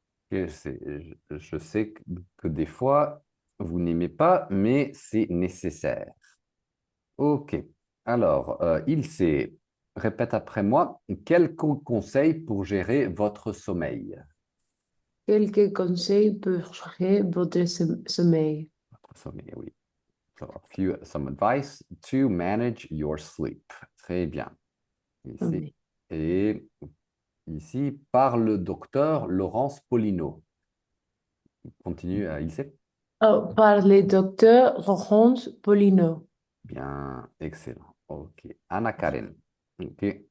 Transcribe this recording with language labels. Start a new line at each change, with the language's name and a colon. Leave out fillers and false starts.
French: Ok, je sais que des fois, vous n'aimez pas, mais c'est nécessaire. Ok. Alors, il s'est, répète après moi, quel conseil pour gérer votre sommeil? Quelques conseils pour gérer votre sommeil. Votre sommeil, oui.
English: So, some advice to manage your sleep.
French: Très bien. Ici. Oui. Et ici, par le docteur Laurence Polino. Continue, Ilse. Oh, par le docteur Laurence Polino. Bien, excellent. Ok. Anna Karen. Ok.